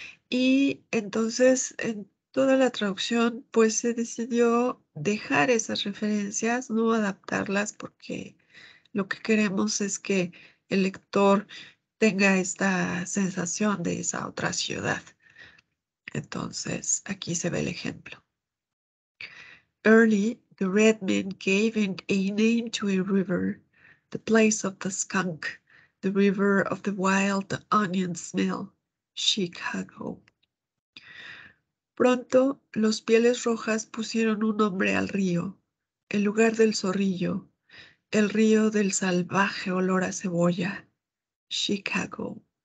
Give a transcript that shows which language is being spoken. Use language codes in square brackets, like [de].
[es] Y entonces en toda la traducción pues se decidió dejar esas referencias, no adaptarlas, porque lo que queremos es que el lector tenga esta sensación de esa otra ciudad. Entonces, aquí se ve el ejemplo. [en] Early, the red men gave a name to a river, the place of the skunk, the river of the wild onion smell, Chicago. [es] Pronto, los pieles rojas pusieron un nombre al río, el lugar del zorrillo, el río del salvaje olor a cebolla, Chicago.